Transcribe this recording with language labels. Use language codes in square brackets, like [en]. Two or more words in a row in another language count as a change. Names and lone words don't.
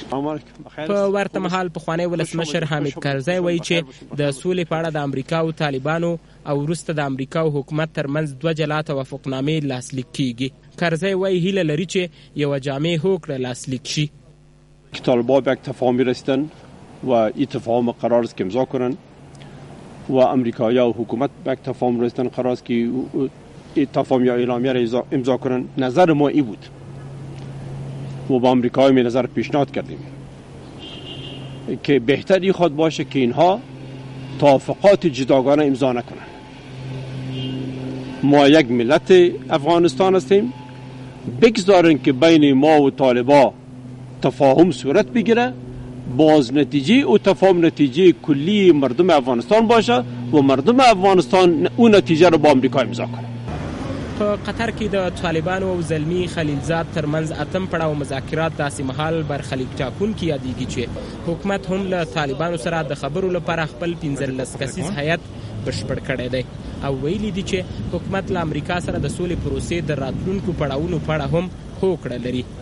[ps] په ورته مهال پخوانی ولسمشر حامد کرزی وایي چې د سولې په اړه د امریکا او طالبانو او وروسته د امریکا او حکومت ترمنځ دوه جلا توافقنامې لاسلیک کیږي. کرزی وایي هیله لري چې یوه جامع هوکړه لاسلیک شي. [fa] طالبان به یک تفاهمی رسیدن و این تفاهم قرار است که امضا کنند و امریکایی و حکومت به یک تفاهم رسیدن قرار است که تفاهم یا اعلامیه را امضا کنند. نظر ما این بود و با امریکایی می نظر پیشنهاد کردیم که بهتری خود باشه که اینها توافقات جداگانه امضا نکنند. ما یک ملت افغانستان هستیم. بگذارن که بین ما و طالبا تفاهم صورت بگیره، باز نتیجه او تفاهم نتیجه کلی مردم افغانستان باشه و مردم افغانستان اون نتیجه رو با امریکا امضا کنه. [ps] په قطر کې د طالبانو او زلمی خلیلزاد ترمنځ اتم پړاو مذاکرات داسې مهال برخلیک ټاکونکي یادېږي چې حکومت هم له طالبانو سره د خبرو لپاره خپل 15 کسیز هیئت بشپړ کړی دی او ویلي دي چې حکومت له امریکا سره د سولې پروسې د راتلونکو پړاوونو په اړه هم هوکړه لري.